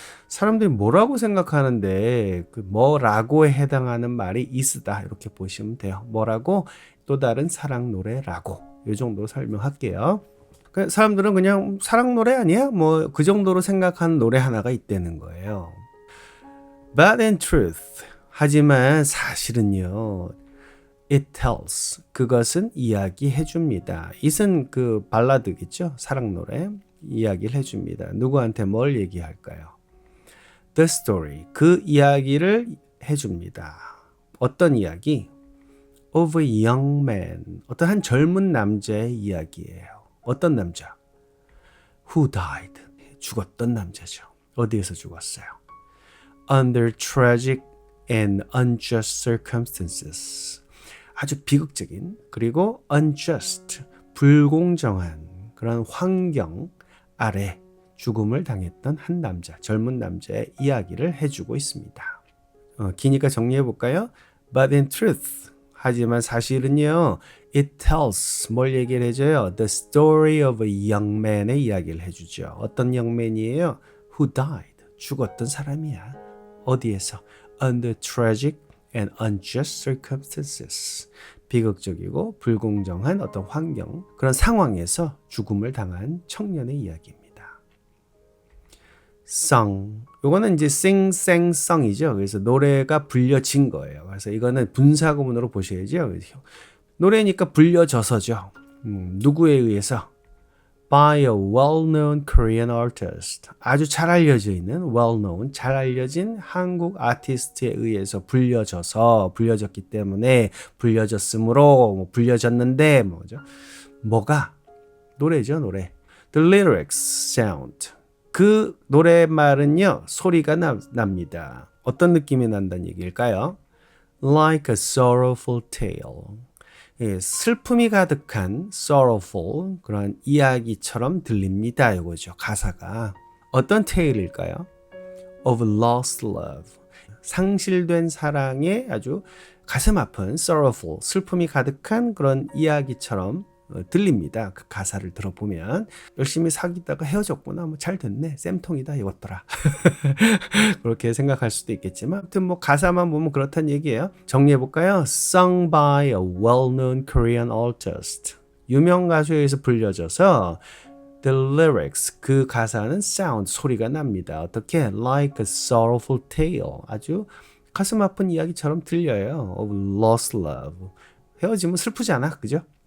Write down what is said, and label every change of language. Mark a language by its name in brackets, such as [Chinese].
[Korean] 사람들이 뭐라고 생각하는데 그 뭐라고에 해당하는 말이 is다 이렇게 보시면 돼요. 뭐라고? 또 다른 사랑 노래라고. 이 정도로 설명할게요. 사람들은 그냥 사랑 노래 아니야? 뭐 그 정도로 생각하는 노래 하나가 있다는 거예요. [English] But in truth, [Korean] 하지만 사실은요. [English] It tells, [Korean] 그것은 이야기해 줍니다. it은 그 발라드겠죠? 사랑 노래. 이야기를 해줍니다. 누구한테 뭘 얘기할까요? [English] The story, [Korean] 그 이야기를 해줍니다. 어떤 이야기? [English] Of a young man, [Korean] 어떤 한 젊은 남자의 이야기예요. 어떤 남자? [English] Who died, [Korean] 죽었던 남자죠. 어디에서 죽었어요? [English] Under tragic and unjust circumstances, [Korean] 아주 비극적인 그리고 unjust, 불공정한 그런 환경 아래 죽음을 당했던 한 남자, 젊은 남자의 이야기를 해주고 있습니다. 기니까 정리해 볼까요? [English] But in truth, [Korean] 하지만 사실은요, [English] it tells, [Korean] 뭘 얘기를 해줘요? [English] The story of a young man의 [Korean] 이야기를 해주죠. 어떤 young man이에요? [English] Who died, [Korean] 죽었던 사람이야. 어디에서? [English] Under tragic and unjust circumstances, [Korean] 비극적이고 불공정한 어떤 환경, 그런 상황에서 죽음을 당한 청년의 이야기입니다. song, 요거는 이제 sing, sang, song이죠. 그래서 노래가 불려진 거예요. 그래서 이거는 분사구문으로 보셔야죠. 노래니까 불려져서죠. 누구에 의해서? [English] By a well-known Korean artist. [Korean] 아주 잘 알려져 있는 well-known, 잘 알려진 한국 아티스트에 의해서 불려졌기 때문에 불려졌으므로 불려졌는데 뭐죠? 뭐가? 노래죠, 노래. [English] The lyrics sound. [Korean] 그 노랫말은요, 소리가 납니다. 어떤 느낌이 난다는 얘기일까요? [English] Like a sorrowful tale. [Korean] 예, 슬픔이 가득한 sorrowful, 그런 이야기처럼 들립니다. 이거죠, 가사가. 어떤 tale일까요? [English] Of lost love. [Korean] 상실된 사랑의 아주 가슴 아픈 sorrowful, 슬픔이 가득한 그런 이야기처럼 들립니다. 그 가사를 들어보면 열심히 사귀다가 헤어졌구나, 뭐 잘 됐네, 쌤통이다 이것더라. 그렇게 생각할 수도 있겠지만 아무튼 뭐 가사만 보면 그렇다는 얘기예요. 정리해 볼까요? [English] Sung by a well-known Korean artist. [Korean] 유명 가수에 의해서 불려져서 [English] the lyrics, [Korean] 그 가사는 sound, 소리가 납니다. 어떻게? [English] Like a sorrowful tale. [Korean] 아주 가슴 아픈 이야기처럼 들려요. [English] Of lost love. [Korean] 헤어지면 슬프지 않아? 그죠?